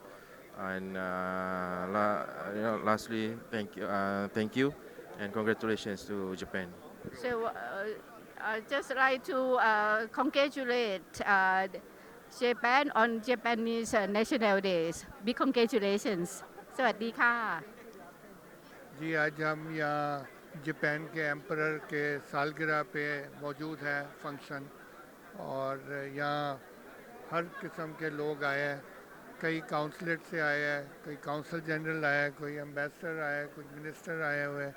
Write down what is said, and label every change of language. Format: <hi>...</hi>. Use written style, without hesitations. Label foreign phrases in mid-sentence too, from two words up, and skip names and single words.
<en>And lastly, thank you, and congratulations to Japan. So I just like to congratulate Japan on Japanese National Days. Big congratulations.</en> <th>สวัสดีค่ะ</th> <hi>जी आज हम यहाँ जापान के एम्परर के सालगिरह पे मौजूद हैं फंक्शन, और यहाँ हर किस्म के लोग आए हैं। कई काउंसलेट से आए हैं, कोई</hi> <en>consul general</en> <hi>आया है, कोई एम्बेसडर आया है, कुछ मिनिस्टर आए हुए हैं।</hi>